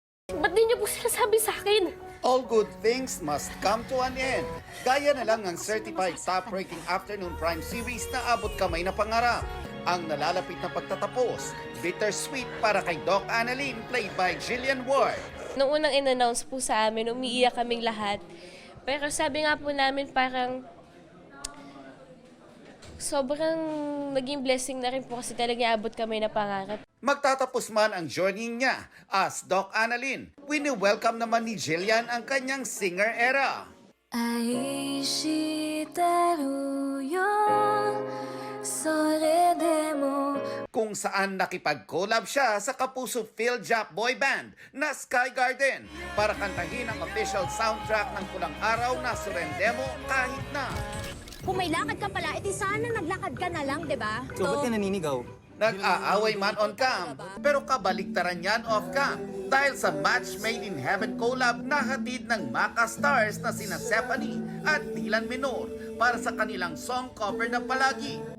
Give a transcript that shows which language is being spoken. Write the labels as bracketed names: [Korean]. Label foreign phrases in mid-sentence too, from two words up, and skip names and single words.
[Filipino] Ba't di niyo po sinasabi sa akin? [English] All good things must come to an end. [Filipino] Gaya na lang ng [English] certified top-rating afternoon prime series [Filipino] na abot kamay na pangarap. Ang nalalapit na pagtatapos, bittersweet para kay Doc Annalyn, [English] played by Jillian Ward. [Filipino] Nung unang in-announce po sa amin, umiiyak kaming lahat. Pero sabi nga po namin parang sobrang naging blessing na rin po kasi talaga abot kami na pangarap. Magtatapos man ang journey niya as Doc Annalyn, wini-welcome naman ni Jillian ang kanyang [English] singer era. [Japanese] 愛してるよそれでも [Filipino] Kung saan nakipag-collab siya sa kapuso Phil-Jap [English] boy band [Filipino] na Sky Garden para kantahin ang [English] official soundtrack [Filipino] ng Pulang Araw na Surrendemo Kahit Na. Kung may lakad ka pala, edi sana naglakad ka na lang, di ba? So, ba't ka naninigaw? Nag-aaway man [English] on cam, [Filipino] pero kabaliktaran yan [English] off cam [Filipino] dahil sa Match Made in Heaven collab na hatid ng Maka Stars na sina Stephanie at Dylan Menor para sa kanilang [English] song cover [Filipino] na Palagi.